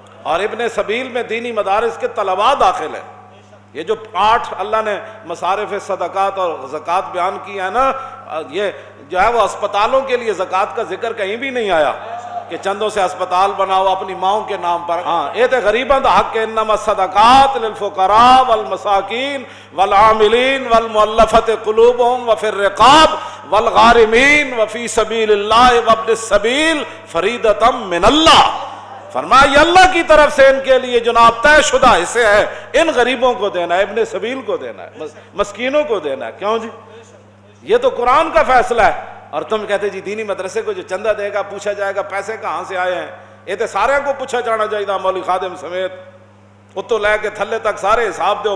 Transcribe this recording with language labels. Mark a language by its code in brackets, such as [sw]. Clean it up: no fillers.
[ur] اور ابن سبیل میں دینی مدارس کے طلباء داخل ہیں. یہ جو 8 اللہ نے مصارف صدقات اور زکوٰۃ بیان کی ہے نا, یہ جو ہے وہ اسپتالوں کے لیے زکوٰۃ کا ذکر کہیں بھی نہیں آیا کہ چندوں سے اسپتال بناؤ اپنی ماؤں کے نام پر. [pa] ہاں یہ تو غریباں دا حق ہے. [ar] انما الصدقات للفقراء والمساکین والعاملین والمؤلفة قلوبهم وفي الرقاب والغارمین وفي سبیل اللہ وابن السبیل فریضۃ من اللہ. [ur] فرمایا یہ اللہ کی طرف سے ان کے لیے جناب طے شدہ حصے ہے. ان غریبوں کو دینا ہے, ابن سبیل کو دینا ہے, مسکینوں کو دینا ہے. کیوں جی؟ یہ تو قرآن کا فیصلہ ہے. اور تم کہتے جی دینی مدرسے کو جو چندہ دے گا پوچھا جائے گا پیسے کہاں سے آئے ہیں. یہ تو سارے کو پوچھا جانا چاہیے مولوی خادم سمیت, [pa] اتو لے کے تھلے تک سارے حساب دیو.